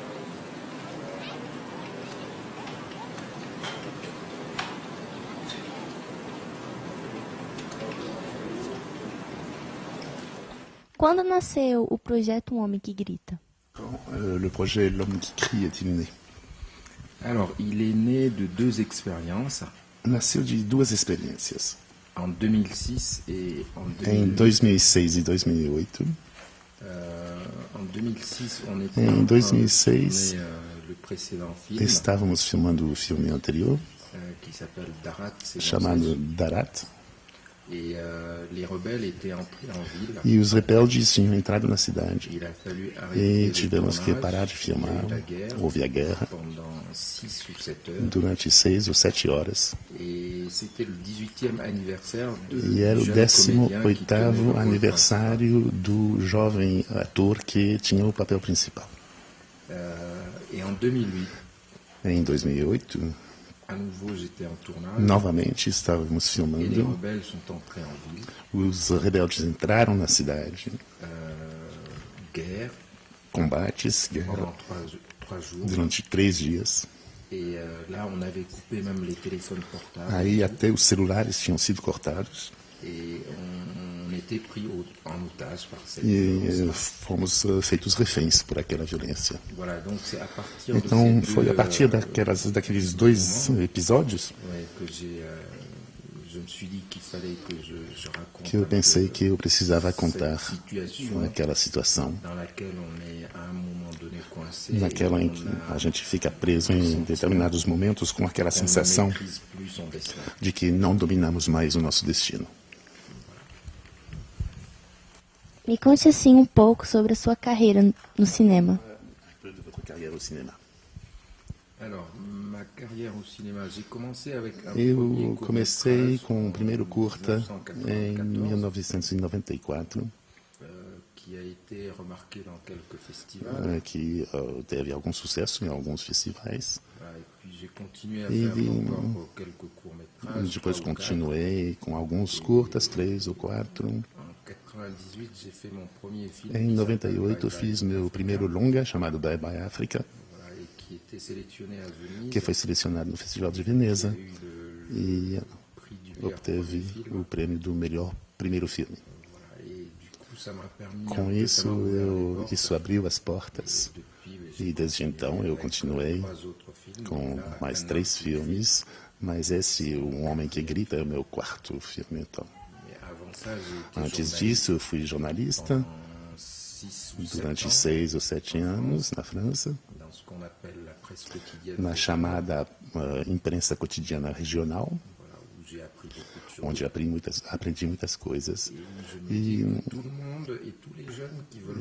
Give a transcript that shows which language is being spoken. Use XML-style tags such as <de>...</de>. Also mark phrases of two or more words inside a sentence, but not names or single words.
<pt>Quando nasceu o projeto Um Homem que Grita?</pt> <fr>Le projet L'Homme qui crie est-il né? Alors, il est né de deux expériences.</fr> <pt>Nasceu de duas experiências.</pt> <fr>En 2006 et en</fr> <pt>Em 2006 e 2008.</pt> <fr>En 2006, on était</fr> <pt>Em</pt> <fr>en train de 2006, tourner, le précédent film</fr> <pt>estávamos filmando o filme anterior,</pt> <fr>qui s'appelle Darat. C'est dans</fr> <pt>chamado sa- Darat,</pt> <fr>Et les rebelles étaient entrés en ville.</fr> <pt>e os rebeldes tinham entrado na cidade.</pt> <fr>Il a fallu arrêter</fr> <pt>E</pt> <fr>le</fr> <pt>tivemos que</pt> <fr>tournage.</fr> <pt>parar de filmar.</pt> <fr>Il y a eu la guerre</fr> <pt>Houve a guerra</pt> <fr>pendant 6 ou 7 heures.</fr> <pt>durante 6 ou 7 horas.</pt> <fr>Et c'était le 18e anniversaire de</fr> <pt>E era o</pt> <fr>jeune comédien qui tenait le 18º rôle</fr> <pt>aniversário do jovem ator que tinha o papel principal.</pt> <fr>Et en 2008,</fr> <pt>Em 2008,</pt> <fr>à nouveau, j'étais en tournage.</fr> <pt>novamente estávamos</pt> <fr>Et les</fr> <pt>filmando.</pt> <fr>rebelles sont entrés en ville.</fr> <pt>Os rebeldes entraram na cidade.</pt> <fr>Guerre</fr> <pt>Combates, guerra,</pt> <fr>pendant 3 jours.</fr> <pt>durante 3 dias.</pt> <fr>Et là, on avait coupé même les téléphones portables.</fr> <pt>Aí até os celulares tinham sido cortados.</pt> <fr>Et on était pris en otage par cette</fr> <pt>E</pt> <fr>violence.</fr> <pt>fomos feitos reféns por aquela violência.</pt> <fr>Voilà, donc c'est à partir</fr> <pt>Então</pt> <fr>de ces</fr> <pt>foi a</pt> <fr>deux,</fr> <pt>partir daqueles 2 episódios</pt> <fr>ouais, que je me suis dit qu'il fallait que je raconte</fr> <pt>que eu</pt> <fr>un</fr> <pt>pensei</pt> <fr>peu</fr> <pt>que eu precisava</pt> <fr>cette</fr> <pt>contar</pt> <fr>situation</fr> <pt>aquela situação,</pt> <fr>dans laquelle on est à un moment donné coincé.</fr> <pt>naquela em que a gente fica preso em determinados momentos com aquela</pt> <fr>on ne</fr> <pt>sensação</pt> <fr>maîtrise plus son destin.</fr> <pt>de que não dominamos mais o nosso destino. Me conte assim um pouco sobre a sua carreira no cinema. Carreira no cinema.</pt> <fr>Alors, ma carrière au cinéma, j'ai commencé avec un</fr> <pt>Eu</pt> <fr>premier</fr> <pt>comecei</pt> <fr>court-métrage</fr> <pt>com o</pt> <fr>en</fr> <pt>primeiro curta em 1994, 1994,</pt> <fr>qui a été remarqué dans quelques festivals.</fr> <pt>que teve algum sucesso em alguns festivais.</pt> <fr>Voilà, et puis j'ai continué à Et faire</fr> <pt>vi-</pt> <fr>encore quelques courts-métrages.</fr> <pt>Depois</pt> <fr>3 ou 4.</fr> <pt>continuei com alguns curtas, 3 ou 4.</pt> <fr>En 98, j'ai fait mon premier film.</fr> <pt>Em</pt> <fr>qui</fr> <pt>98 eu</pt> <fr>s'appelle</fr> <pt>fiz Bye Bye meu Africa, primeiro longa, chamado Bye Bye África,</pt> <fr>voilà, et qui était sélectionné à Venise.</fr> <pt>que foi selecionado no Festival de Veneza</pt> <fr>Il a eu</fr> <pt>e</pt> <fr>le prix du meilleur</fr> <pt>obteve</pt> <fr>premier film.</fr> <pt>o prêmio do melhor primeiro filme.</pt> <fr>Voilà, et du coup, ça m'a permis.</fr> <pt>Com isso, isso abriu as portas</pt> <fr>Depuis,</fr> <pt>e desde então eu continuei</pt> <fr>3 autres films.</fr> <pt>com</pt> <fr>Là,</fr> <pt>mais</pt> <fr>un 3 autre</fr> <pt>filmes, mas esse, Um Homem que Grita, é o meu 4º filme. Então,</pt> <fr>Mais avant ça, j'ai été</fr> <pt>antes</pt> <fr>journaliste</fr> <pt>disso, eu fui jornalista</pt> <fr>pendant 6 ou 7</fr> <pt>durante</pt> <fr>ans</fr> <pt>6 ou 7 anos na França,</pt> <fr>dans ce qu'on appelle la presse quotidienne.</fr> <pt>na chamada imprensa cotidiana regional,</pt> <fr>Voilà, où j'ai appris beaucoup de choses.</fr> <pt>onde aprendi muitas coisas.</pt> <fr>Et je me dis que tout le monde et tous les jeunes qui veulent</fr>